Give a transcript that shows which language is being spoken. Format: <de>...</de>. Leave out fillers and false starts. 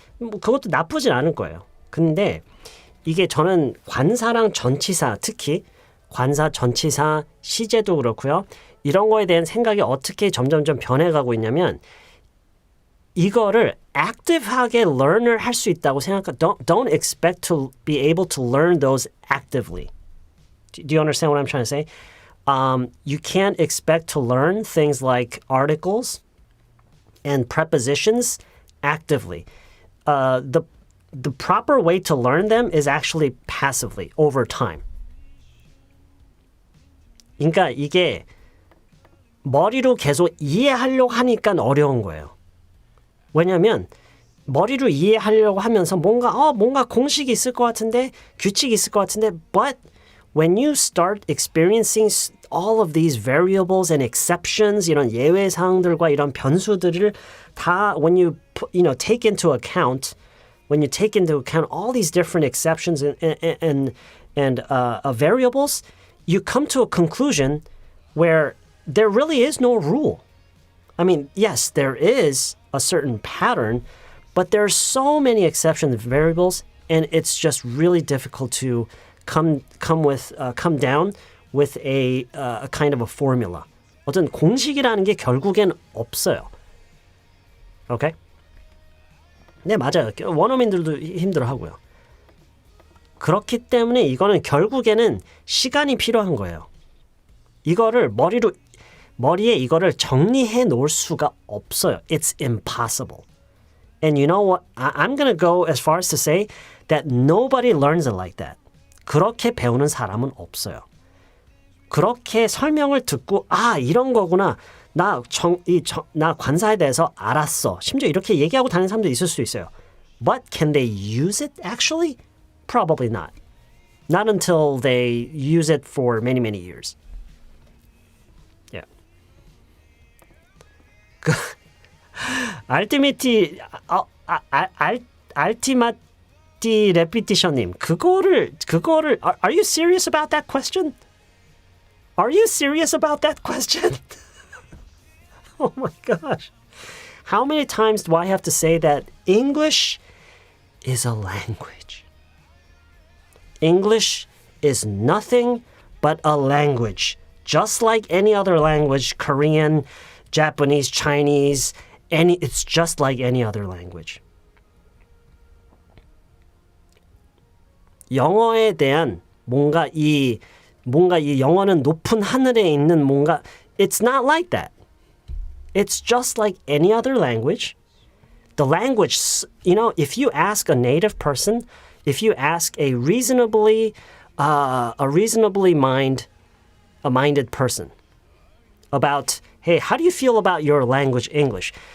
<ko>뭐 그것도 나쁘진 않을 거예요. 근데 이게 저는 관사랑 전치사, 특히 관사, 전치사, 시제도 그렇고요. 이런 거에 대한 생각이 어떻게 점점점 변해가고 있냐면 이거를 active하게 learn을 할 수 있다고</ko> <en>don't expect to be able to learn those actively. Do you understand what I'm trying to say? You can't expect to learn things like articles and prepositions actively. The proper way to learn them is actually passively over time.</en> <ko>그러니까 이게 머리로 계속 이해하려고 하니까 어려운 거예요. 왜냐면 머리로 이해하려고 하면서 뭔가 공식이 있을 것 같은데</ko> <en>규칙이 있을 것 같은데 but when you start experiencing all of these variables and exceptions</en> <ko>이런 예외 사항들과 이런 변수들을 다</ko> <en>when you take into account all these different exceptions and variables, you come to a conclusion where there really is no rule. I mean, yes, there is a certain pattern, but there are so many exceptions and variables, and it's just really difficult to come down with a kind of a formula.</en> <ko>어떤 공식이라는 게 결국엔 없어요.</ko> <en>Okay?</en> <ko>네, 맞아요. 원어민들도 힘들어하고요. 그렇기 때문에 이거는 결국에는 시간이 필요한 거예요. 이거를 머리에 이거를 정리해 놓을 수가 없어요.</ko> <en>It's impossible. And you know what? I'm going to go as far as to say that nobody learns it like that.</en> <ko>그렇게 배우는 사람은 없어요. 그렇게 설명을 듣고 이런 거구나. 나 관사에 대해서 알았어. 심지어 이렇게 얘기하고 다니는 사람도 있을 수 있어요.</ko> <en>But can they use it actually? Probably not. Not until they use it for many, many years. Yeah. 알티마티 레피티션님</en> <ko>그거를</ko> <en>are you serious about that question? Are you serious about that question? Oh my gosh. How many times do I have to say that English is a language? English is nothing but a language. Just like any other language, Korean, Japanese, Chinese, it's just like any other language.</en> <ko>영어에 대한 뭔가 이 영어는 높은 하늘에 있는 뭔가</ko> <en>it's not like that. It's just like any other language. The language, if you ask a native person, if you ask a reasonably minded person about, hey, how do you feel about your language, English?</en>